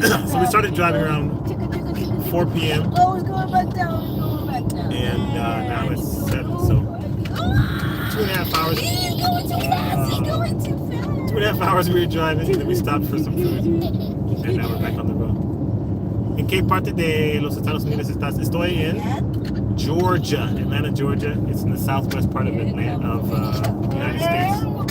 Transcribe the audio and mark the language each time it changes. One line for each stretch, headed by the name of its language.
English: So we started driving around 4 p.m. Oh, it's going back down. And now it's 7, so 2.5 hours. He's going too fast. 2.5 hours we were driving, and then we stopped for some food. And now we're back on the road.
Spanish: ¿En qué parte de los Estados Unidos estás? Estoy en Georgia, Atlanta, Georgia.
English: It's in the southwest part of Atlanta, of the United States.